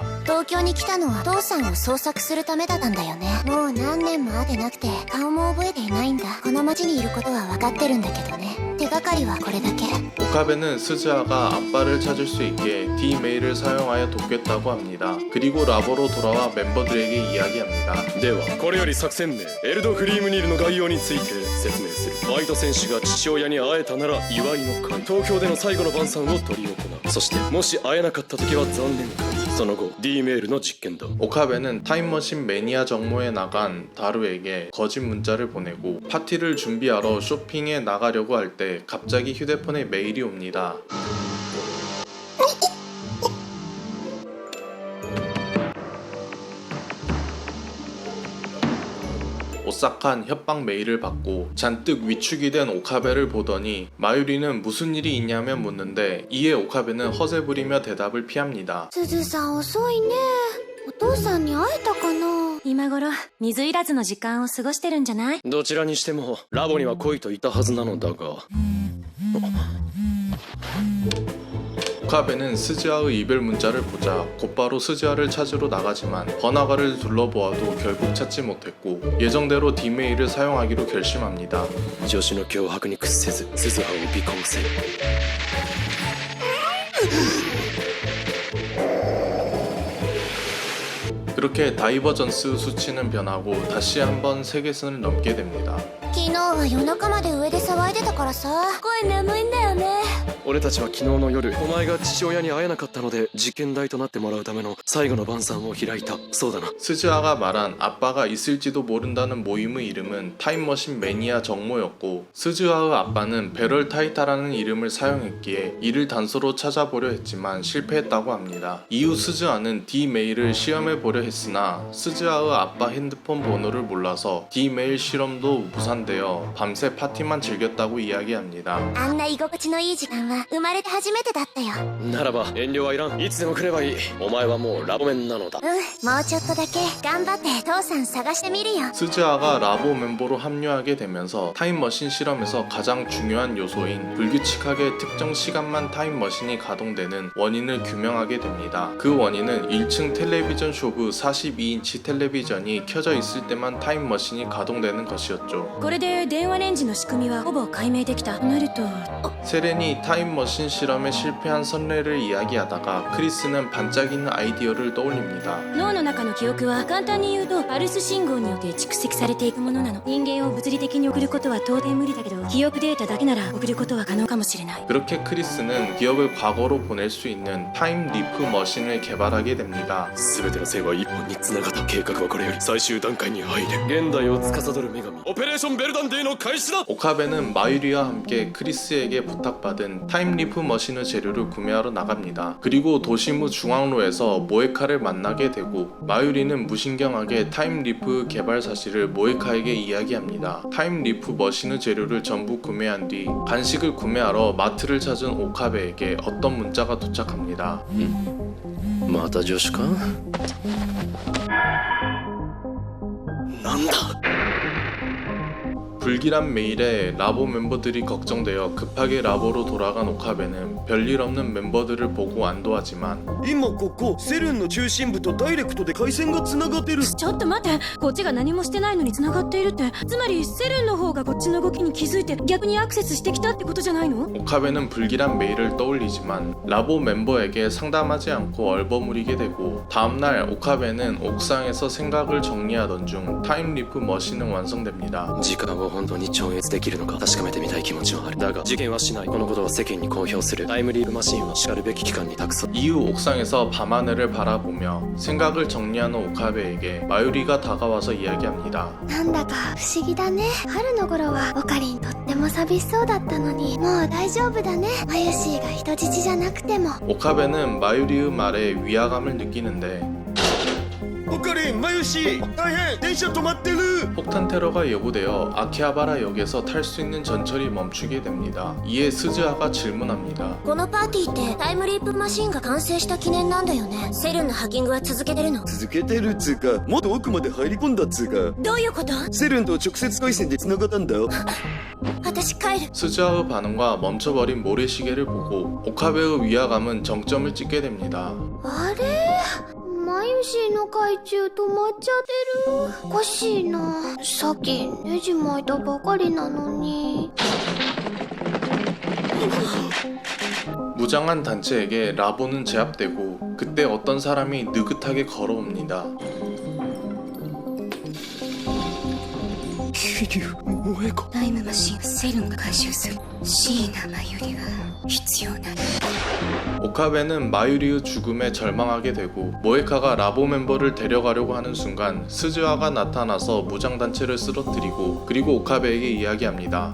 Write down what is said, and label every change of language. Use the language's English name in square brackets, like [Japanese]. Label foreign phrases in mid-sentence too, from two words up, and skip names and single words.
[Japanese] 東京に来たのは父さんを捜索するためだったんだよね。もう何年も会ってなくて顔も覚えていないんだ。この町にいることは分かってるんだけどね。手がかりはこれだけ。 [Korean] 오카베는 스즈아가 아빠를 찾을 수 있게 D메일을 사용하여 돕겠다고 합니다. 그리고 라보로 돌아와 멤버들에게 이야기합니다. [Japanese] ではこれより作戦名エルドフリームニールの概要について説明する。バイト選手が父親に会えたなら祝いの会。東京での最後の晩餐を執り行う。そしてもし会えなかった時は残念会。その後 D メールの実験だ。 [Korean] 오카베는 타임머신 매니아 정모에 나간 다루에게 거짓 문자를 보내고 파티를 준비하러 쇼핑에 나가려고 할 때 갑자기 휴대폰에 메일이 옵니다. 오싹한 협박 메일을 받고 잔뜩 위축이 된 오카베를 보더니 마유리는 무슨 일이 있냐며 묻는데 이에 오카베는 허세 부리며 대답을 피합니다. [Japanese] すずさん遅いね。お父さんに会えたかな。今頃水入らずの時間を過ごしてるんじゃない？どちらにしてもラボには来いといたはずなのだが。 [Korean] 오카베는 스즈아의 이별 문자를 보자 곧바로 스즈아를 찾으러 나가지만 번화가를 둘러보아도 결국 찾지 못했고 예정대로 D메일을 사용하기로 결심합니다. [Japanese] 女子の脅迫に屈せず鈴葉を尾行せ。 [Korean] 그렇게 다이버전스 수치는 변하고 다시 한번 세계선을 넘게 됩니다. [Japanese] 昨日は夜中まで上で騒いでたからさ。声眠いんだよね。俺たちは昨日の夜お前が父親に会えなかったので実験台となってもらうための最後の晩餐を開いた。そうだな。 [Korean] 스즈아가 말한 아빠가 있을지도 모른다는 모임의 이름은 타임머신 매니아 정모였고 스즈아의 아빠는 베럴 타이타라는 이름을 사용했기에 이를 단서로 찾아보려 했지만 실패했다고 합니다. 이후 스즈아는 D메일을 시험해보려 했으나 스즈아의 아빠 핸드폰 번호를 몰라서 D메일 실험도 무산되어 밤새 파티만 즐겼다고 이야기합니다. [Japanese] あんな居心地のいい時間は生まれて初めてだったよ。ならば遠慮はいらん。いつでも来ればいい。お前はもうラボメンなのだ。もうちょっとだけ頑張って父さん探してみるよ。 [Korean] 스즈아가 라보 멤버로 합류하게 되면서 타임머신 실험에서 가장 중요한 요소인 불규칙하게 특정 시간만 타임머신이 가동되는 원인을 규명하게 됩니다. 그 원인은 1층 텔레비전 쇼부 42인치 텔레비전이 켜져 있을 때만 타임머신이 가동되는 것이었죠. [Japanese] これで電話レンジの仕組みはほぼ解明できたとなると。 [Korean] 세렌이 타임머신 실험에 실패한 선례를 이야기하다가 크리스는 반짝이는 아이디어를 떠올립니다. [Japanese] 脳の中の記憶は簡単に言うとパルス信号によって蓄積されていくものなの。人間を物理的に送ることは到底無理だけど記憶データだけなら送ることは可能かもしれない。 [Korean] 그렇게 크리스는 기억을 과거로 보낼 수 있는 타임 리프 머신을 개발하게 됩니다. [Japanese] 全ての線は一本に繋がった。計画はこれより最終段階に入る。現代を司る女神オペレーションベルダンデーの開始だ。 [Korean] 오카베는 마유리와 함께 크리스에게 부탁받은 타임리프 머신의 재료를 구매하러 나갑니다. 그리고 도시무 중앙로에서 모에카를 만나게 되고 마유리는 무신경하게 타임리프 개발 사실을 모에카에게 이야기합니다. 타임리프 머신의 재료를 전부 구매한 뒤 간식을 구매하러 마트를 찾은 오카베에게 어떤 문자가 도착합니다. [Japanese] また助手か。なんだ。 [Korean] 불길한 메일에 라보 멤버들이 걱정되어 급하게 라보로 돌아간 오카베는 별일 없는 멤버들을 보고 안도하지만 [Japanese] 今ここセルンの中心部とダイレクトで回線がつながってる。ちょっと待って、こっちが何もしてないのに繋がっているって、つまりセルンの方がこっちの動きに気づいて逆にアクセスしてきたってことじゃないの？ [Korean] 오카베는 불길한 메일을 떠올리지만 라보 멤버에게 상담하지 않고 얼버무리게 되고 다음날 오카베는 옥상에서 생각을 정리하던 중 타임리프 머신은 완성됩니다. [Japanese] 時間を本当に超越できるのか確かめてみたい気持ちはある。だが事件はしない。このことを世間に公表する。タイムリープマシンはしかるべき機関に託す。 [Korean] 이후 옥상에서 밤하늘을 바라보며 생각을 정리하는 오카베에게 마유리가 다가와서 이야기합니다. [Japanese] なんだか不思議だね。春の頃はオカリンとっても寂しそうだったのに、もう大丈夫だね。マユシーが人質じゃなくても。 [Korean] 오카베는 마유리의 말에 위화감을 느끼는데 [Japanese] オカリン、マユシ、大変、電車止まってる。 [Korean] 폭탄 테러가 예고되어 아키하바라 역에서 탈 수 있는 전철이 멈추게 됩니다. 이에 스즈아가 질문합니다. [Japanese] このパーティーってタイムリープマシンが完成した記念なんだよね。セルンのハッキングは続けてるの？続けてるっつうか、もっと奥まで入り込んだっつうか。どういうこと？セルンと直接回線で繋がったんだ。私帰る。 [Korean] 스즈아의 반응과 멈춰버린 모래시계를 보고 오카베의 위화감은 정점을 찍게 됩니다. [Japanese] あれ？マユシーの懐中止まっちゃってる。おかしいな。さっきネジ巻いたばかりなのに。 [Korean] 무장한 단체에게 라보는 제압되고 그때 어떤 사람이 느긋하게 걸어옵니다. [Japanese] タイムマシンセルンが回収する。椎名真由里は必要ない。 [Korean] 오카베는 마유리의 죽음에 절망하게 되고 모에카가 라보 mem버를 데려가려고 하는 순간 스즈아가 나타나서 무장단체를 쓰러뜨리고 그리고 오카베에게 이야기합니다.